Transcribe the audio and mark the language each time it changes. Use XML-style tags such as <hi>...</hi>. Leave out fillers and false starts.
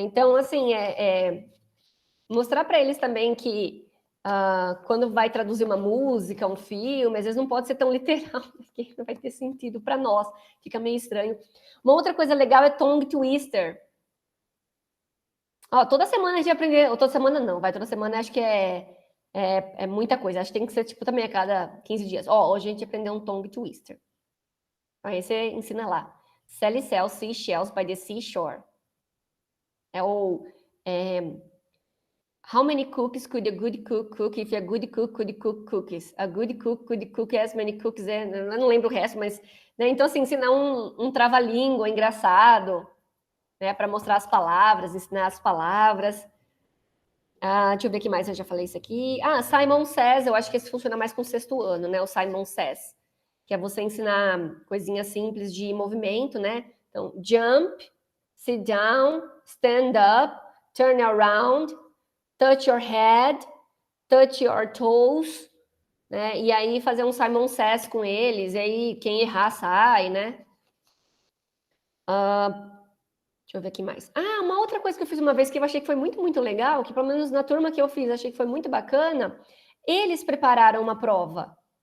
<pt>Então, assim, mostrar para eles também que quando vai traduzir uma música, um filme, às vezes não pode ser tão literal, porque não vai ter sentido para nós, fica meio estranho. Uma outra coisa legal é tongue twister. Toda semana a gente aprende, ou toda semana não, toda semana acho que é muita coisa, acho que tem que ser tipo também a cada 15 dias. Hoje a gente aprendeu um tongue twister. Aí você ensina lá.</pt> <en>Sally sells seashells by the seashore. How many cookies could a good cook cook if a good cook could cook cookies? A good cook could cook as many cookies.</en> <pt>Eu não lembro o resto, mas... Né, então, assim, ensinar um trava-língua engraçado, né, para mostrar as palavras, ensinar as palavras. Deixa eu ver o que mais, eu já falei isso aqui. Simon Says, eu acho que esse funciona mais com o 6º ano, né? O Simon Says, que é você ensinar coisinhas simples de movimento, né?</pt> <en>Então, jump, sit down, stand up, turn around, touch your head, touch your toes, né?</en> <pt>E aí fazer um Simon Says com eles, e aí quem errar sai, né? Deixa eu ver aqui mais. Uma outra coisa que eu fiz uma vez que eu achei que foi muito, muito legal, que pelo menos na turma que eu fiz, achei que foi muito bacana, eles prepararam uma prova.</pt>